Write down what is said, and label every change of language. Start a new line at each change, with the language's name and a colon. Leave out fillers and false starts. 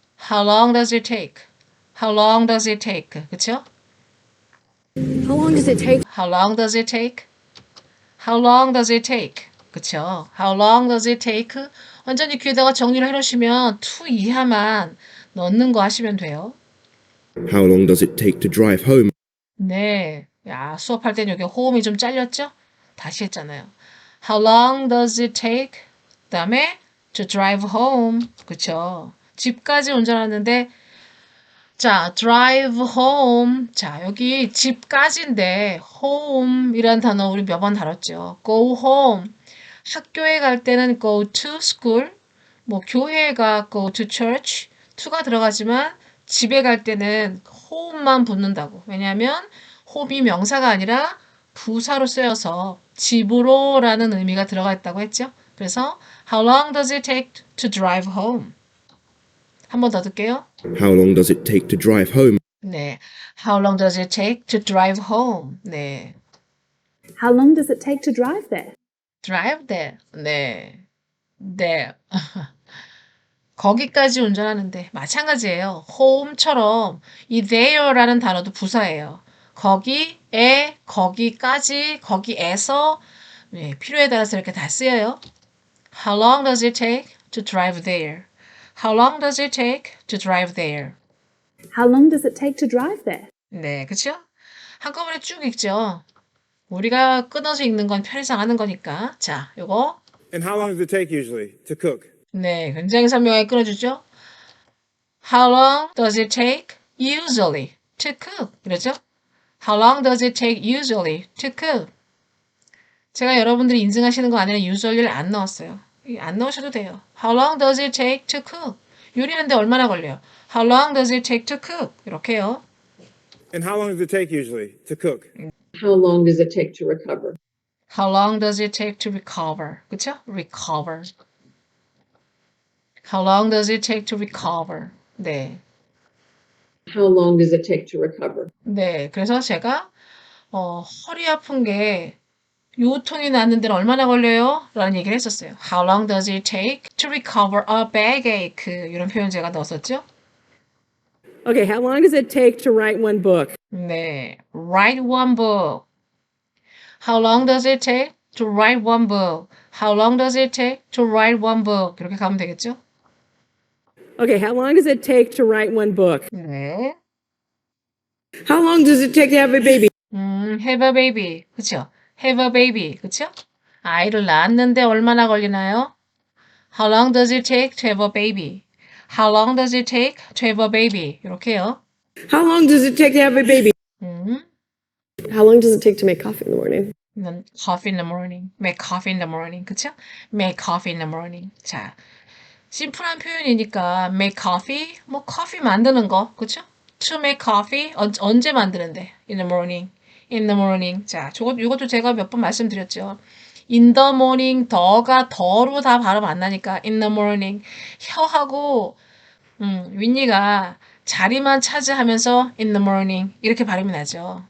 English: How long does it take? How long does it take?
Korean: 그쵸?
English: How long does it take? How long does it take? How long does it take?
Korean: 그쵸?
English: How long does it take?
Korean: 완전히 귀에다가 정리를 해놓으시면 to 이하만 넣는 거 하시면 돼요.
English: How long does it take to drive home?
Korean: 네. 야, 수업할 땐 여기 호흡이 좀 잘렸죠? 다시 했잖아요.
English: How long does it take?
Korean: 그 다음에
English: to drive home.
Korean: 그쵸? 집까지 운전하는데 자,
English: drive home.
Korean: 자, 여기 집까지인데 home이란 단어 우리 몇 번 다뤘죠.
English: go home.
Korean: 학교에 갈 때는
English: go to school.
Korean: 뭐 교회에 가
English: go to church.
Korean: to가 들어가지만 집에 갈 때는 home만 붙는다고. 왜냐하면 home이 명사가 아니라 부사로 쓰여서 집으로라는 의미가 들어가 있다고 했죠. 그래서
English: how long does it take to drive home?
Korean: 한 번 더 듣게요.
English: How long does it take to drive home?
Korean: 네.
English: How long does it take to drive home?
Korean: 네.
English: How long does it take to drive there? drive there. 네. there.
Korean: 거기까지 운전하는데 마찬가지예요. home처럼 이 there라는 단어도 부사예요. 거기에, 거기까지, 거기에서 네, 필요에 따라서 이렇게 다 쓰여요.
English: How long does it take to drive there? How long does it take to drive there? How long does it take to drive there?
Korean: 네, 그쵸? 한꺼번에 쭉 읽죠. 우리가 끊어서 읽는 건 편의상 하는 거니까. 자, 요거.
English: And how long does it take usually to cook?
Korean: 네, 굉장히 선명하게 끊어주죠.
English: How long does it take usually to cook?
Korean: 그렇죠?
English: How long does it take usually to cook?
Korean: 제가 여러분들이 인증하시는 거 아니라 usually를 안 넣었어요. 안 넣으셔도 돼요.
English: How long does it take to cook?
Korean: 요리하는데 얼마나 걸려요?
English: How long does it take to cook?
Korean: 이렇게요.
English: And how long does it take usually to cook? How long does it take to recover? How long does it take to recover?
Korean: 그쵸? recover.
English: How long does it take to recover?
Korean: 네.
English: How long does it take to recover?
Korean: 네. 그래서 제가 허리 아픈 게 요통이 났는 데는 얼마나 걸려요? 라는 얘기를 했었어요.
English: How long does it take to recover a backache?
Korean: 이런 표현 제가 넣었었죠?
English: Okay, how long does it take to write one book? 네. Write one book. How long does it take to write one book? How long does it take to write one book?
Korean: 이렇게 가면 되겠죠?
English: Okay, how long does it take to write one book?
Korean: 네.
English: How long does it take to have a baby? have a baby.
Korean: 그쵸?
English: have a baby. 그쵸?
Korean: 아이를 낳았는데 얼마나 걸리나요?
English: How long does it take to have a baby? How long does it take to have a baby?
Korean: 이렇게요.
English: How long does it take to have a baby? How long does it take to make coffee in the morning? coffee in the morning. make coffee in the morning.
Korean: 그쵸?
English: make coffee in the morning.
Korean: 자, 심플한 표현이니까
English: make coffee,
Korean: 뭐 커피 만드는 거. 그쵸?
English: to make coffee,
Korean: 언제 만드는데?
English: in the morning. in the morning.
Korean: 자, 이것도 제가 몇 번 말씀드렸죠.
English: in the morning,
Korean: 더가 더로 다 발음 안 나니까 in the morning. 혀하고 윈니가 자리만 차지하면서
English: in the morning
Korean: 이렇게 발음이 나죠.